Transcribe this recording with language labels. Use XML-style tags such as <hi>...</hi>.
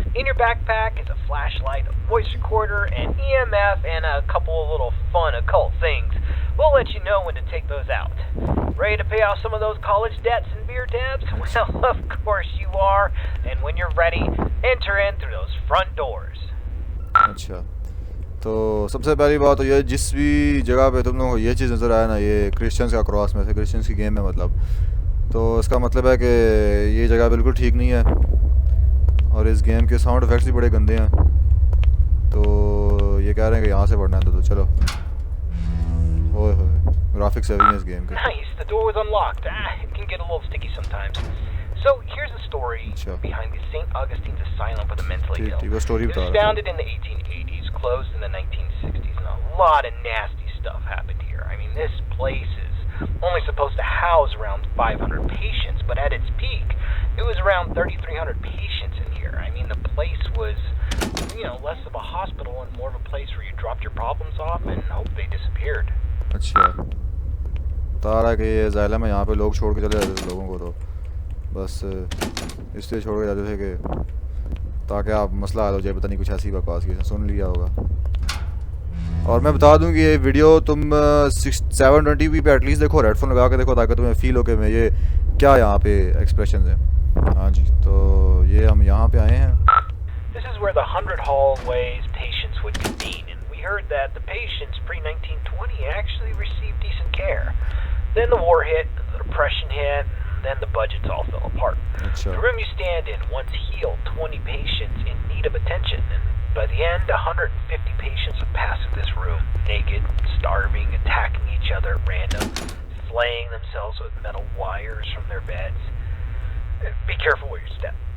<en>In your backpack is a flashlight, a voice recorder, an EMF, and a couple of little fun occult things. We'll let you know when to take those out. Ready to pay off some of those college debts and beer tabs? Well, of course you are. And when you're ready, enter in through those front doors.</en> <hi>अच्छा, तो सबसे पहली बात तो ये, जिस भी जगह पे तुम लोगों को ये चीज़ नज़र आया ना, ये क्रिश्चियंस का क्रॉस में से, क्रिश्चियंस की गेम है मतलब, तो इसका मतलब है कि ये जगह बिल्कुल ठीक नहीं है। और इस गेम के साउंड इफेक्ट्स भी बड़े गंदे हैं। तो ये कह रहे हैं कि यहाँ से पढ़ना है, तो चलो। ओए होए, ग्राफिक्स हैवी हैं इस गेम के।</hi> <en>Nice, the door was unlocked. It can get a little sticky sometimes. So here's the story behind the St. Augustine's Asylum for the mentally ill. It was founded in the 1880s, closed in the 1960s, and a lot of nasty stuff happened here. I mean, this place is only supposed to house around 500 patients, but at its peak, it was around 3,300 patients in here. I mean, the place was, less of a hospital and more of a place where you dropped your problems off and hope they disappeared.</en> <hi>अच्छा, बता रहा है कि ये asylum है, यहाँ पे लोग छोड़ के चले जाते थे लोगों को, तो बस इसलिए छोड़ के जाते थे कि ताकि आप मसला हल हो जाए। पता नहीं कुछ ऐसी बकवास की सुन लिया होगा। और मैं बता दूं कि ये वीडियो तुम 720p पे एटलीस्ट देखो, हेडफोन लगा के देखो, ताकि तुम्हें फील हो कि मैं ये क्या यहाँ पे एक्सप्रेशन है। हाँ जी, तो ये हम यहाँ पे आए हैं।</hi> <en>This is where the 100 hallways patients would convene, and we heard that the patients pre-1920 actually received decent care. Then the war hit, the depression hit, then the budgets all fell apart. The room you stand in once healed 20 patients in need of attention, and by the end, 150 patients would pass through this room, naked, starving, attacking each other at random, flaying themselves with metal wires from their beds. Be careful where you step.</en>